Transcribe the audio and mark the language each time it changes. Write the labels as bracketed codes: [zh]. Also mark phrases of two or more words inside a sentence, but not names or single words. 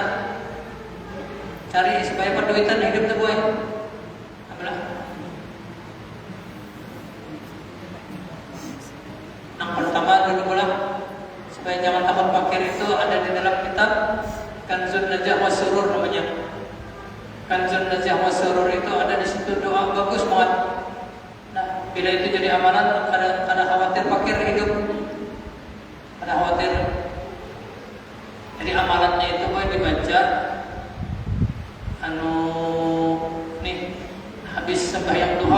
[bjn] Cari supaya perduitan hidup tuh boy. Yang pertama dulu pula supaya jangan takut fakir itu ada di dalam kitab Kanzun Najah wa Surur namanya. Kanzun Najah wa Surur itu ada di situ doa bagus banget. Nah, bila itu jadi amalan kada khawatir fakir hidup. Kada khawatir. Jadi amalannya itu boleh dibaca habis sembahyang duha.